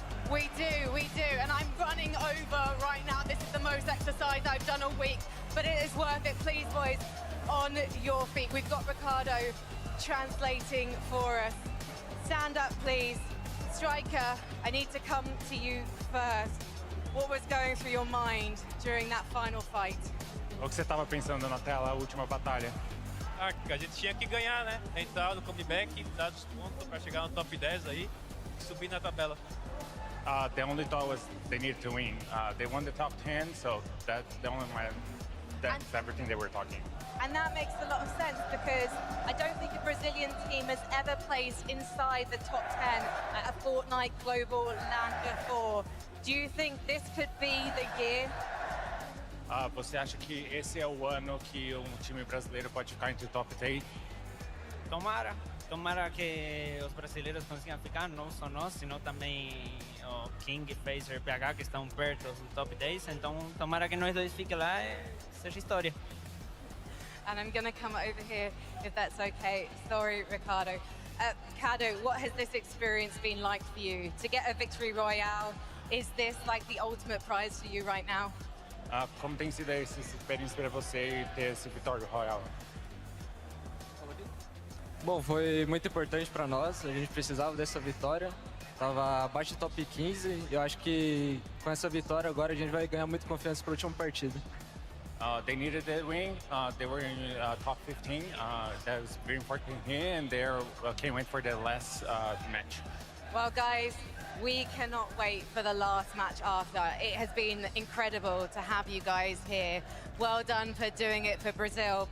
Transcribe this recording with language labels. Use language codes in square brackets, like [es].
[en] We do, and I'm running over right now. This is the most exercise I've done all week, but it is worth it. Please, boys, on your feet. We've got Ricardo translating for us. Stand up, please. Striker, I need to come to you first. What was going through your mind during that final fight? [pt] O que você estava pensando na tela, a última batalha? A gente tinha que ganhar, né? Entrar no comeback, dar os pontos para chegar no top 10 aí e subir na tabela. [en] The only thought was they needed to win. They won the top 10, so that's the only that's everything they were talking. And that makes a lot of sense because I don't think a Brazilian team has ever placed inside the top 10 at a Fortnite Global LAN before. Do you think this could be the year? [pt] Você acha que esse é o ano que um time brasileiro pode ficar entre o top 10? Tomara que os brasileiros consigam ficar, não só nós, sino também o King, Phaser, PH, que estão perto do top 10. Então, tomara que nós dois fiquem lá e seja história. [en] And I'm going to come over here, if that's okay. Sorry, Ricardo. Kadu, what has this experience been like for you? To get a victory royale, is this like the ultimate prize for you right now? [pt] Como tem sido essa experiência para você ter esse vitória royal? Bom, foi muito importante para nós, a gente precisava dessa vitória. Tava abaixo do top 15 e eu acho que com essa vitória agora a gente vai ganhar muita confiança para a última partida. [en] They needed that win. They were in top 15. That was very important here, and they can't wait for the last match. Well, guys, we cannot wait for the last match after. It has been incredible to have you guys here. Well done for doing it for Brazil.